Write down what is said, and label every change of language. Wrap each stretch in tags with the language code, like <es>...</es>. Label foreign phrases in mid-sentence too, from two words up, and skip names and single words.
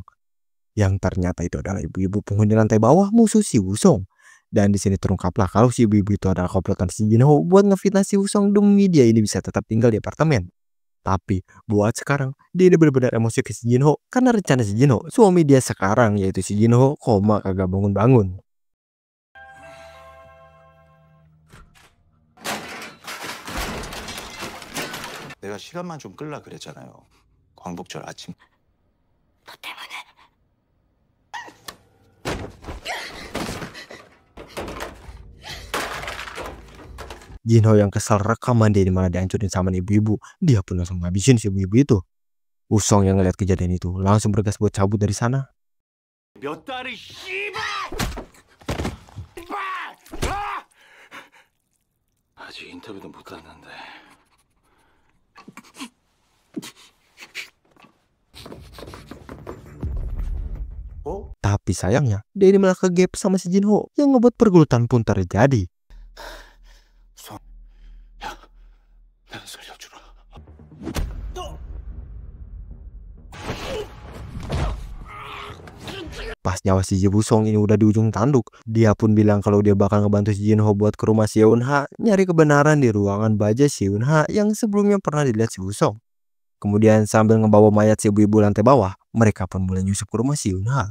<id>Yang ternyata itu adalah ibu-ibu penghuni lantai bawah musuh si Wusong. Dan di sini terungkaplah kalau si ibu-ibu itu adalah komplotan si Jinho buat ngefitnah si Wusong demi dia ini bisa tetap tinggal di apartemen. Tapi buat sekarang dia ini benar-benar emosi ke si Jinho karena rencana si Jinho, suami dia sekarang yaitu si Jinho, koma kagak bangun-bangun.</id> <ko>내가 시간만 좀 끌라 그랬잖아요. 광복절 아침. 너 때문에.</ko> <id>Jinho yang kesal rekaman dia ini malah dihancurin sama ibu-ibu. Dia pun langsung ngabisin si ibu-ibu itu. Wusong yang ngeliat kejadian itu langsung bergegas buat cabut dari sana.</id> <ko>몇 달을 씨발! 아직 인터뷰도 못 했는데.</ko> <id>Tapi sayangnya dia ini malah kegep sama si Jinho yang ngebuat pergulutan pun terjadi.</id> <ko>내가 살려주라.</ko> <id>Pas nyawa si Wusong ini udah di ujung tanduk, dia pun bilang kalau dia bakal ngebantu si Jinho buat ke rumah si Eunha nyari kebenaran di ruangan baja si Eunha yang sebelumnya pernah dilihat si Wusong. Kemudian sambil ngebawa mayat si ibu-ibu lantai bawah, mereka pun mulai nyusup ke rumah si Eunha.</id>